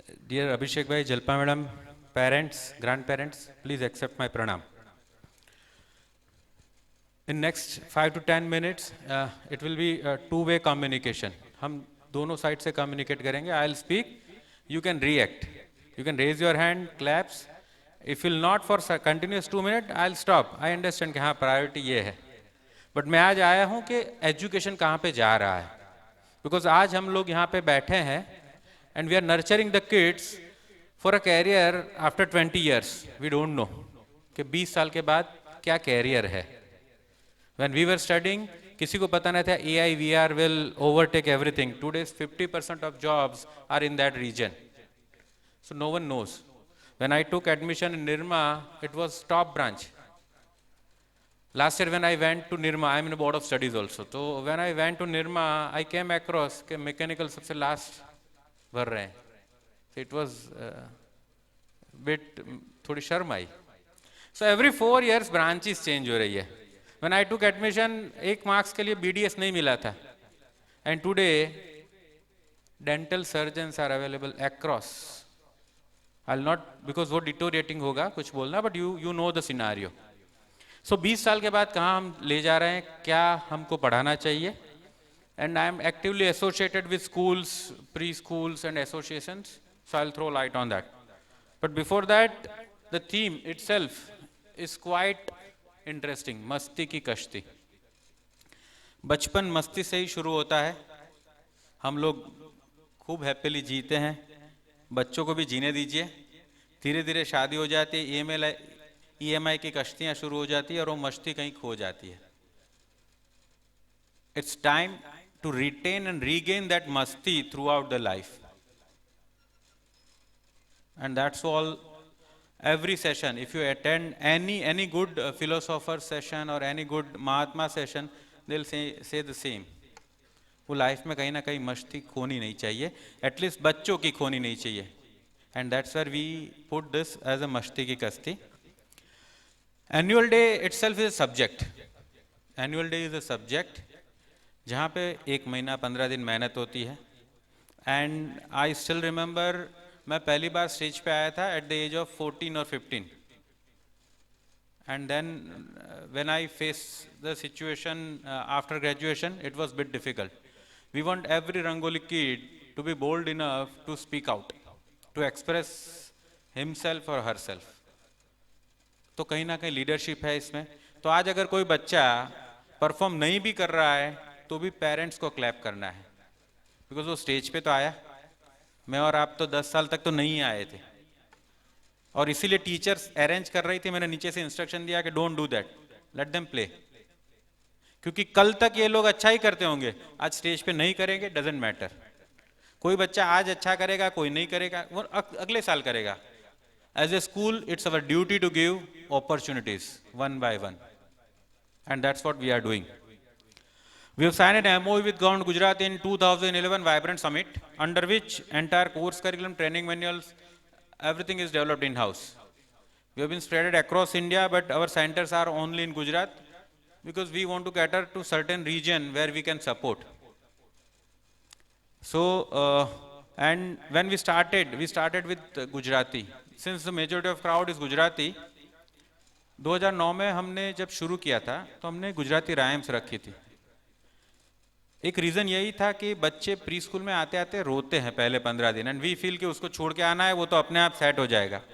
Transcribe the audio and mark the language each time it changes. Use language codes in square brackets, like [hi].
[en] Dear Abhishek bhai, Jalpa madam, parents, grandparents, please accept my pranam. In next 5 to 10 minutes, it will be a two-way communication. [hi] हम दोनों side से communicate करेंगे. [en] I'll speak, you can react. You can raise your hand, claps. If you'll not for continuous 2 minutes, I'll stop. I understand [hi] कि हाँ priority ये है. But मैं आज आया हूँ कि education कहाँ पे जा रहा है. [en] Because [hi] आज हम लोग यहाँ पे बैठे हैं [en] and we are nurturing the kids for a career after 20 years. We don't know [hi] कि 20 साल के बाद क्या career है. [en] When we were studying, [hi] किसी को पता नहीं था [en] AI, VR will overtake everything. Today's 50% of jobs are in that region. So no one knows. When I took admission in Nirma, it was top branch. Last year when I went to Nirma, I'm in a board of studies also. So when I went to Nirma, I came across कि mechanical सबसे last [hi] भर रहे हैं. [en] So it was bit [hi] थोड़ी शर्म आई. [en] So every 4 years branches change हो रही है. When I took admission, 1 marks के लिए BDS [hi] नहीं मिला था. [en] And today, dental surgeons are available across. I'll not, because वो deteriorating होगा, [hi] कुछ बोलना, [en] but you know the scenario. [hi] So 20 साल के बाद कहाँ हम ले जा रहे हैं, क्या हमको पढ़ाना चाहिए? [en] And I am actively associated with schools, preschools and associations, so I'll throw light on that. But before that, the theme itself is quite interesting. [hi] मस्ती की कश्ती. बचपन मस्ती से ही शुरू होता है. हम लोग खूब हैप्पीली जीते हैं. बच्चों को भी जीने दीजिए. धीरे धीरे शादी हो जाती है, EMI की कश्तियां शुरू हो जाती है और वो मस्ती कहीं खो जाती है. [en] It's time to retain and regain that masti throughout the life. And that's all. Every session, if you attend any good philosopher session or any good Mahatma session, they'll say the same. [hi] वो life में कहीं ना कहीं मस्ती खोनी नहीं चाहिए, at least बच्चों की खोनी नहीं चाहिए. [en] And that's where we put this as a मस्ती की कश्ती. Annual day itself is a subject. Annual day is a subject [hi] जहाँ पे 1 महीना 15 दिन मेहनत होती है. [en] and I still remember, [hi] मैं पहली बार स्टेज पे आया था [en] At the age of 14 और 15. And then when I face the situation after graduation, it was a bit difficult. We want every Rangoli kid to be bold enough to speak out, to express himself or herself. [hi] तो कहीं ना कहीं leadership है इसमें. तो आज अगर कोई बच्चा परफॉर्म नहीं भी कर रहा है तो भी पेरेंट्स को क्लैप करना है, बिकॉज वो स्टेज पे तो आया. मैं और आप तो 10 साल तक तो नहीं आए थे, और इसीलिए टीचर्स अरेंज कर रही थी. मैंने नीचे से इंस्ट्रक्शन दिया कि [en] Don't do that, let them play. [hi] क्योंकि कल तक ये लोग अच्छा ही करते होंगे, आज स्टेज पे नहीं करेंगे, [en] Doesn't matter. [hi] कोई बच्चा आज अच्छा करेगा, कोई नहीं करेगा, वो अगले साल करेगा. [en] As a school it's our duty to give opportunities one by one, and that's what we are doing. We have signed an MOU with Government Gujarat in 2011 Vibrant Summit, under which entire course curriculum, training manuals, everything is developed in-house. We have been spread across India, but our centers are only in Gujarat because we want to cater to certain region where we can support. So, and when we started with Gujarati. Since the majority of crowd is Gujarati, [hi] 2009 में हमने जब शुरू किया था तो हमने Gujarati rhymes रखी थी. एक रीज़न यही था कि बच्चे प्री स्कूल में आते आते रोते हैं पहले 15 दिन, [en] and we feel [hi] कि उसको छोड़ के आना है, वो तो अपने आप सेट हो जाएगा.